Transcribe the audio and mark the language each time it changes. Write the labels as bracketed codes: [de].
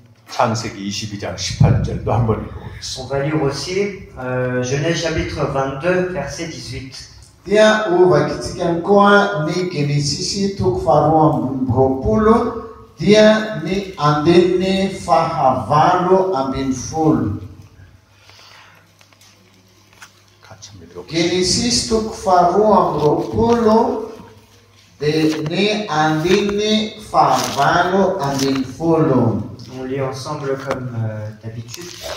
[ko] 창세기 22장 18절도 한번 읽어보겠습니다. [fr] On va lire aussi Genèse chapitre 22 verset 18. [mg] Dia ovakitsika koa ny Genesisy toko faharoa ambin'ny roapolo dia ny andininy fahavalo ambin'ny folo. Genesisy toko faharoa ambin'ny roapolo dia ny andininy fahavalo ambin'ny folo. [fr] On lit ensemble comme d'habitude.